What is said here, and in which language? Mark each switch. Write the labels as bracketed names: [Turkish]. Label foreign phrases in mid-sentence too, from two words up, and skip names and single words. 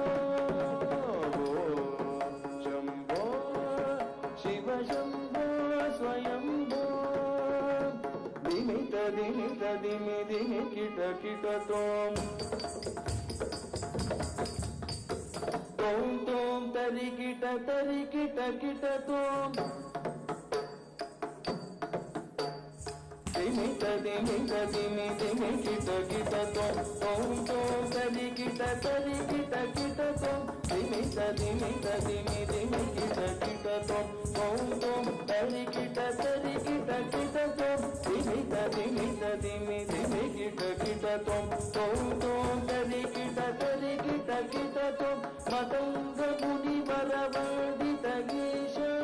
[Sanskrit] शंभो शिव शंभो स्वयंभो दिमित दिमित दिमि दिमि किट किट तोम तोम तोम तरि किट किट तोम दिमित ಧಿಮಿ ಧಿಮಿ ಧಿಮಿ ಕಿಟ ಕಿಟ ತೋಂ ತೋಂ ತರಿ ಕಿಟ ತೋಂ ಧಿಮಿ ಧಿಮಿ ಧಿಮಿ ಕಿಟ ಕಿಟ ತೋಂ ತೋಂ ತರಿ ಕಿಟ ತೋಂ ಧಿಮಿ ಧಿಮಿ ಧಿಮಿ ಕಿಟ ಕಿಟ ತೋಂ ತೋಂ ತರಿ ಕಿಟ ತೋಂ ಮದಂಗ ಮುನಿ ವರವಂದಿತ ಗೀಶ